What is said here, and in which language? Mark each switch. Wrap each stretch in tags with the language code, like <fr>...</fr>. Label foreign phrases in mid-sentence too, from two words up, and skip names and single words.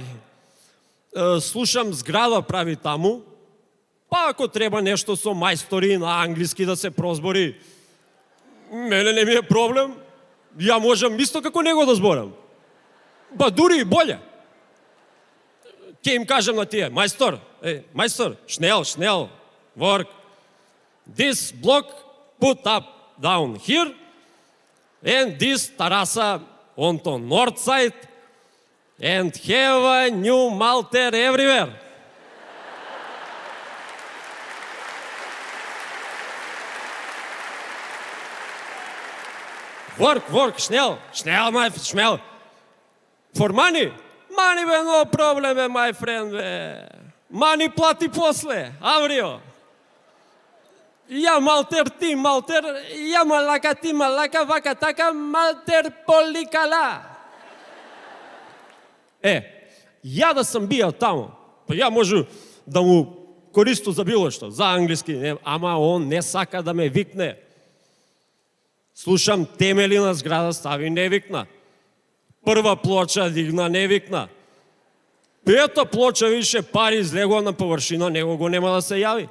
<mk>Слушам, зграда прави таму, па ако треба нешто со мајстори на англиски да се прозбори, мене не ми е проблем. Ја можам исто како него да зборам. Ба дури и боле. Ќе им кажам на тие, мајстор,</mk> <de>schnell, work.</de> <en>This block put up down here, and this terasa on the north side, and have a new Malter everywhere.</en> <de>Work, schnell, schnell.</de> <en>For money? Money be no problem, my friend.</en> <mk>Money плати после, avrio. Ја Малтер, ти Малтер, ја малака, ти малака, вака така, Малтер поликала. Ја да сам бијал таму, па ја можу да му користу за било што, за англиски, ама он не сака да ме викне. Слушам, темели на зграда стави, не викна. Прва плоча дигна, не викна. Пета плоча више пари излегува на површина, него го нема да се јави.</mk>